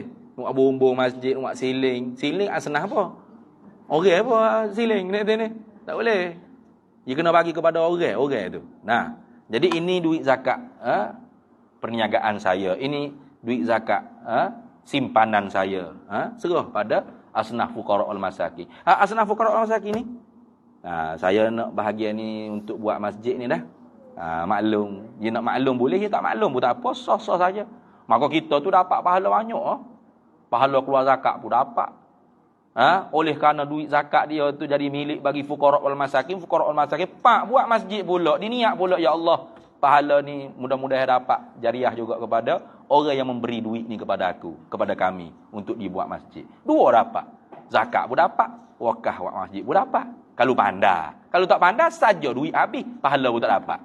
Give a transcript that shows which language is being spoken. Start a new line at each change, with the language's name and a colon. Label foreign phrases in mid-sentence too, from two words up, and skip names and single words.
Malay: Buat bumbung masjid, buat siling. Siling asnah apa? Orang apa siling dekat ni? Tak boleh. Dia kena bagi kepada orang tu. Jadi ini duit zakat, perniagaan saya. Ini duit zakat, simpanan saya. Serah pada asnah
Arabic: الفقراء والمساكين.
Malay: Asnah
Arabic: الفقراء والمساكين
Malay: ni, saya nak bahagian ni untuk buat masjid ni dah. Maklum. Dia nak maklum boleh, dia tak maklum pun tak apa, sah-sah saja. Maka kita tu dapat pahala banyak. Pahala keluar zakat pun dapat. Oleh kerana duit zakat dia tu jadi milik bagi
Arabic: الفقراء والمساكين,
Malay: buat masjid pula, diniat pula,
Arabic: يا الله,
Malay: pahala ni mudah-mudahan dapat jariah juga kepada orang yang memberi duit ni kepada aku, kepada kami untuk dibuat masjid. Dua dapat. Zakat pun dapat, wakaf buat masjid pun dapat. Kalau pandai. Kalau tak pandai saja duit habis, pahala pun tak dapat.